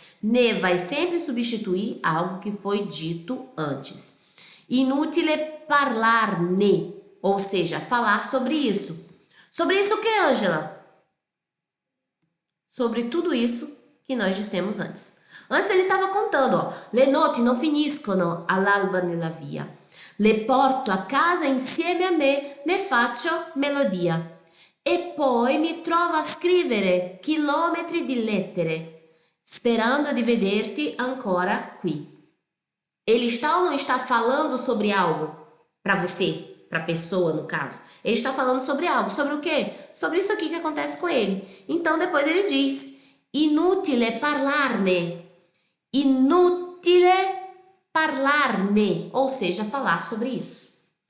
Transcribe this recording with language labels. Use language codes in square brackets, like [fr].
[pt] Ne vai sempre substituir algo que foi dito antes. [it] Inutile parlarne, [pt] ou seja, falar sobre isso. Sobre isso o que, Ângela? Sobre tudo isso que nós dissemos antes. Antes ele estava contando, ó. [it] Le notti non finiscono all'alba nella via. Le porto a casa insieme a me, ne faccio melodia. E poi mi trovo a scrivere chilometri di lettere, sperando di vederti ancora qui. [pt] Ele está ou não está falando sobre algo para você, para a pessoa no caso? Ele está falando sobre algo. Sobre o quê? Sobre isso aqui que acontece com ele. Então depois ele diz: [it] inutile parlarne. Inutile parlarne, [pt] ou seja, falar sobre isso.